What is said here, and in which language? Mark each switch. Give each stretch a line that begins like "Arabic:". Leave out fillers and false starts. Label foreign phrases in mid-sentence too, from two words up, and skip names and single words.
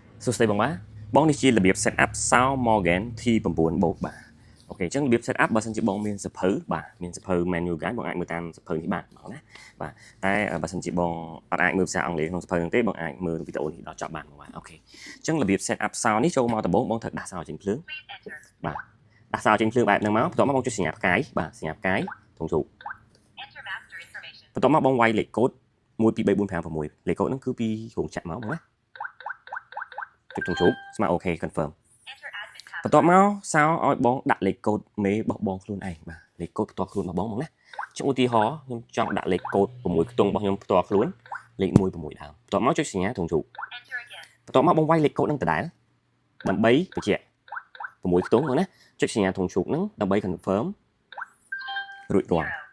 Khmer: សួស្តីបងបាទបងនេះជារបៀប
English: set up
Khmer: Sound Morgan T9 បូកបាទអូខេអញ្ចឹងរបៀប
English: set up
Khmer: បើសិនជាបងមានសភៅបាទមានសភៅ
English: menu guide
Khmer: បងអាចមើលតាមសភៅនេះបានបងណាបាទតែបើសិនជាបង អត់អាចមើលភាសាអង់គ្លេសក្នុងសភៅហ្នឹងទេបងអាចមើលវីដេអូនេះដល់ចប់បានបងបាទអូខេអញ្ចឹងរបៀប
English: set up sound
Khmer: នេះចូលមកដំបូងបងត្រូវដាក់ sound ចេញភ្លើងបាទដាក់ sound ចេញ ភ្លើងបែបហ្នឹងមកបន្ទាប់មកបងចុចសញ្ញាផ្កាយបាទសញ្ញាផ្កាយធំជ្រូកបន្ទាប់មកបងវាយលេខកូដ1 2 3 4 5 6លេខ កូដហ្នឹងគឺពីរោងចក្រមកបងណាចុចធំជ្រូកស្មើ
English: OK confirm
Khmer: បន្ទាប់មកសោឲ្យបងដាក់លេខកូដមេរបស់បងខ្លួនឯងបាទលេខកូដផ្ទាល់ខ្លួនរបស់បងមកណាចុចឧទាហរណ៍ខ្ញុំចង់ដាក់លេខកូដ6ខ្ទង់របស់ខ្ញុំផ្ទាល់ខ្លួនលេខ16ដើមបន្ទាប់មកចុចសញ្ញាធំជ្រូកបន្ទាប់មកបងវាយលេខកូដនឹងដដែលដើម្បីបញ្ជាក់6ខ្ទង់មកណាចុចសញ្ញាធំជ្រូកហ្នឹងដើម្បី confirm រួចរាល់